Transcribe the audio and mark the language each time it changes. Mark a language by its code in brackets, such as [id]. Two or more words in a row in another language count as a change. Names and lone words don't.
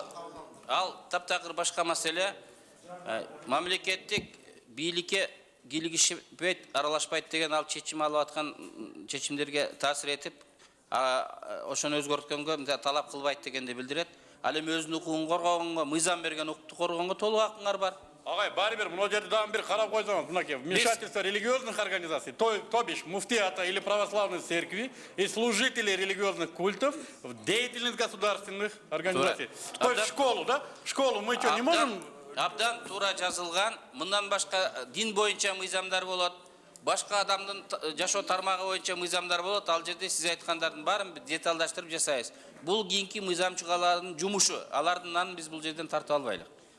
[ky] Ал таптакыр башка маселе. Мамлекеттик бийликке кийлигишпейт, аралашпайт деген ал чечим алып аткан чечимдерге таасир этип, ошону өзгөрткөнгө талап кылбайт дегенди билдирет. Ал эми өзүнүн укугун коргогонго, мыйзам берген укукту коргогонго толук акыңар бар. Агай, барибер, мына жерде дагы бир карап койсоңуз, мынакей, [ru] вмешательство религиозных организаций, то бишь муфтията или православной церкви и служители религиозных культов в деятельность государственных организаций. То есть школу, да? Школу мы что, не можем? [ky] Абдан туура жазылган, мындан башка дин боюнча мыйзамдар болот, башка адамдын жашоо тармагы боюнча мыйзамдар болот. Ал жерде сиз айткандардын баарын деталдаштырып жасайбыз. Бул кийинки мыйзам чыгаалардын жумушу. Алардын нанын биз бул жерден тартып албайлык.